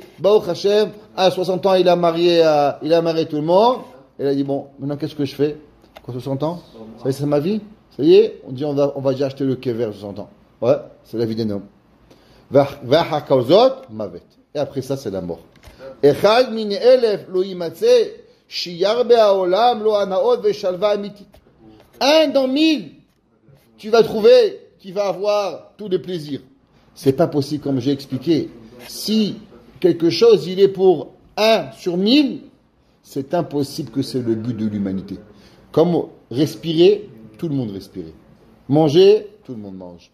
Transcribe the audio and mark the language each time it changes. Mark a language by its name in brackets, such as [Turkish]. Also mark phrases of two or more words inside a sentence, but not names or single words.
[Hebrew] ברוך השם, [French] à 60 ans, il a marié tout le monde, et il a dit bon, maintenant qu'est-ce que je fais? Quoi, 60 ans? Ça y est, c'est ma vie? Ça y est, on dit on va déjà acheter le kever 60 ans. Ouais, c'est la vie d'un homme. Mavet. Et après ça, c'est la mort. [Hebrew] אחד מאלף לא ימצא שיער בעולם לא הנאות ושלווה אמיתית. [French] 1 dans 1000, tu vas trouver qui va avoir tous les plaisirs. C'est pas possible, comme j'ai expliqué. Si quelque chose, il est pour 1 sur 1000, c'est impossible que c'est le but de l'humanité. Comme respirer, tout le monde respire. Manger, tout le monde mange.